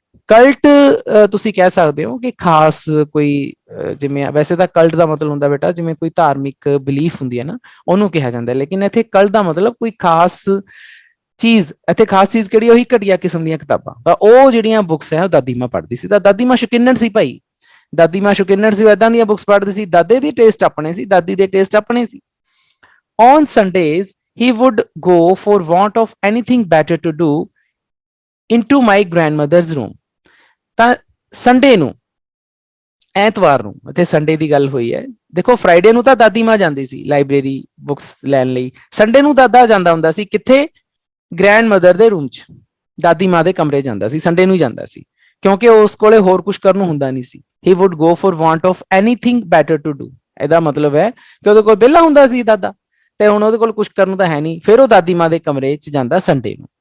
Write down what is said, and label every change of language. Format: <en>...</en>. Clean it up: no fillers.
<pa>Cult ਤੁਸੀਂ ਕਹਿ ਸਕਦੇ ਹੋ ਕਿ ਖਾਸ ਕੋਈ, ਜਿਵੇਂ ਵੈਸੇ ਤਾਂ ਕਲਟ ਦਾ ਮਤਲਬ ਹੁੰਦਾ ਬੇਟਾ ਜਿਵੇਂ ਕੋਈ ਧਾਰਮਿਕ ਬਿਲੀਫ ਹੁੰਦੀ ਹੈ ਨਾ, ਉਹਨੂੰ ਕਿਹਾ ਜਾਂਦਾ। ਲੇਕਿਨ ਇੱਥੇ ਕਲਟ ਦਾ ਮਤਲਬ ਕੋਈ ਖਾਸ ਚੀਜ਼। ਇੱਥੇ ਖਾਸ ਚੀਜ਼ ਕਿਹੜੀ? ਉਹੀ ਘਟੀਆ ਕਿਸਮ ਦੀਆਂ ਕਿਤਾਬਾਂ। ਤਾਂ ਉਹ ਜਿਹੜੀਆਂ ਬੁੱਕਸ ਹੈ ਉਹ ਦਾਦੀ ਮਾਂ ਪੜ੍ਹਦੀ ਸੀ। ਤਾਂ ਦਾਦੀ ਮਾਂ ਸ਼ੌਕੀਨਣ ਸੀ ਭਾਈ, ਦਾਦੀ ਮਾਂ ਸ਼ੌਕੀਨਣ ਸੀ, ਏਦਾਂ ਦੀਆਂ ਬੁੱਕਸ ਪੜ੍ਹਦੀ ਸੀ। ਦਾਦੇ ਦੀ ਟੇਸਟ ਆਪਣੇ ਸੀ, ਦਾਦੀ ਦੇ ਟੇਸਟ ਆਪਣੇ ਸੀ।</pa> <en>On Sundays he would go for want of anything better to do into my grandmother's room.</en> <pa>ਤਾਂ ਸੰਡੇ ਨੂੰ, ਐਤਵਾਰ ਨੂੰ, ਇੱਥੇ ਸੰਡੇ ਦੀ ਗੱਲ ਹੋਈ ਹੈ। ਦੇਖੋ ਫਰਾਈਡੇ ਨੂੰ ਤਾਂ ਦਾਦੀ ਮਾਂ ਜਾਂਦੀ ਸੀ ਲਾਇਬ੍ਰੇਰੀ ਬੁੱਕਸ ਲੈਣ ਲਈ, ਸੰਡੇ ਨੂੰ ਦਾਦਾ ਜਾਂਦਾ ਹੁੰਦਾ ਸੀ ਕਿੱਥੇ? ਗ੍ਰੈਂਡ ਮਦਰ ਦੇ ਰੂਮ 'ਚ, ਦਾਦੀ ਮਾਂ ਦੇ ਕਮਰੇ ਜਾਂਦਾ ਸੀ, ਸੰਡੇ ਨੂੰ ਜਾਂਦਾ ਸੀ, ਕਿਉਂਕਿ ਉਸ ਕੋਲੇ ਹੋਰ ਕੁਝ ਕਰਨ ਨੂੰ ਹੁੰਦਾ ਨਹੀਂ ਸੀ।</pa> <en>He would go for want of anything better to do.</en> <pa>ਇਹਦਾ ਮਤਲਬ ਹੈ ਕਿ ਉਹਦੇ ਕੋਲ ਵਿਹਲਾ ਹੁੰਦਾ ਸੀ ਦਾਦਾ, ਤੇ ਹੁਣ ਉਹਦੇ ਕੋਲ ਕੁਝ ਕਰਨ ਨੂੰ ਤਾਂ ਹੈ ਨਹੀਂ, ਫਿਰ ਉਹ ਦਾਦੀ ਮਾਂ ਦੇ ਕਮਰੇ 'ਚ ਜਾਂਦਾ ਸੰਡੇ ਨੂੰ।</pa>